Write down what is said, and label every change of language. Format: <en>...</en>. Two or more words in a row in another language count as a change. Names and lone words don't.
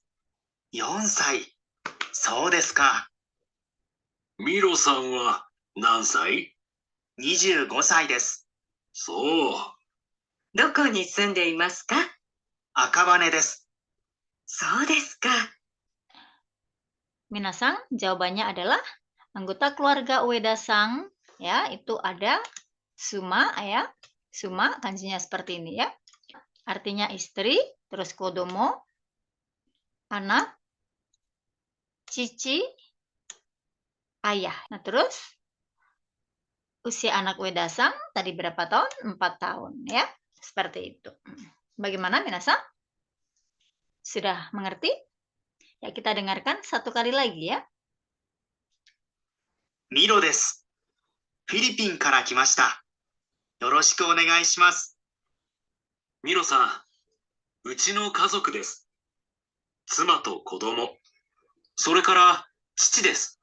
<ja>4 歳。そうですか。ミロさんは何歳？ 25歳です。そう。どこに住んでいますか？赤羽です。そうですか。</ja> <id>Minasan, jawabannya adalah anggota keluarga Ueda-san ya, itu ada Suma ya. Suma kanjinya seperti ini ya. Artinya istri, terus kodomo anak, cici ayah. Nah, terus usia anak Ueda-san tadi berapa tahun? 4 tahun ya. Seperti itu. Bagaimana minasan? Sudah mengerti? Ya, kita dengarkan satu kali lagi ya.</id> <ja>ミロです。フィリピンから来ました。よろしくお願いします。ミロさん、うちの家族です。妻と子供、それから父です。</ja>